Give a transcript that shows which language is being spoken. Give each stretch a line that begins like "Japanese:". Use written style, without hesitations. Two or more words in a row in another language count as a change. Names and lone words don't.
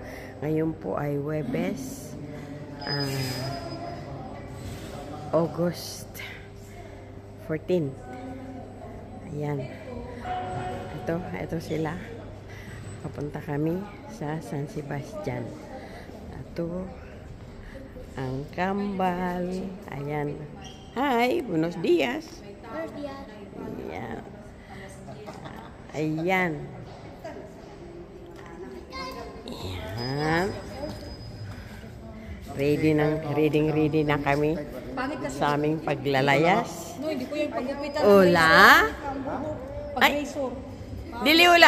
Filipino: Ngayon po ay Huwebes, August 14. Ayan. Ito sila. Papunta kami sa San Sebastian. Ito ang kambal. Ayan.
Spanish: Hi, buenos dias. Buenos dias.
Filipino: Ayan. Ayan. Ayan. Ready na kami sa aming paglalayas. No, hindi ko yung pagupitan.
Cebuano: Ula? Ay, dili ula.